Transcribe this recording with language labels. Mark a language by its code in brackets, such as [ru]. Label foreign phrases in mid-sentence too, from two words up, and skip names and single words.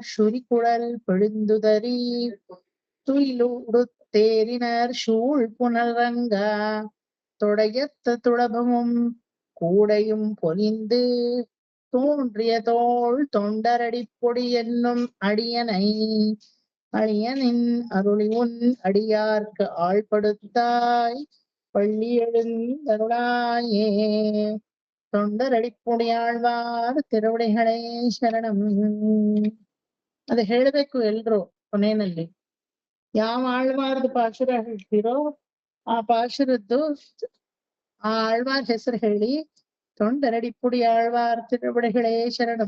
[ta] சுரிகுழல் பிழிந்துதறி துயிலுடு தேரினர் சூழ் புனல்ரங்க தொடையத்த துளபமும் கூடையும் பொலிந்து தோன்றிய தோள் தொண்டரடி பொடி என்னும் அடியனை அழியனின் அருளி உன் அடியார்க்கு ஆழ்படுத்தாய் பள்ளி எழுந்தருளாயே. [kn] ತೊಂಡರಡಿಪುಡಿಯಾಳ್ವಾರ್ ತಿರುವಡಿಗಳೇ ಶರಣಂ. ಅದು ಹೇಳ್ಬೇಕು ಎಲ್ರು ಕೊನೆಯಲ್ಲಿ. ಯಾವ ಆಳ್ವಾರ್ದು ಪಾಶುರ ಹೇಳ್ತೀರೋ ಆ ಪಾಶುರದ್ದು ಆ ಆಳ್ವಾರ್ ಹೆಸರು ಹೇಳಿ ತೊಂಡರಡಿಪುಡಿ ಆಳ್ವಾರ್ ತಿರುವಡಿಗಳೇ ಶರಣಂ.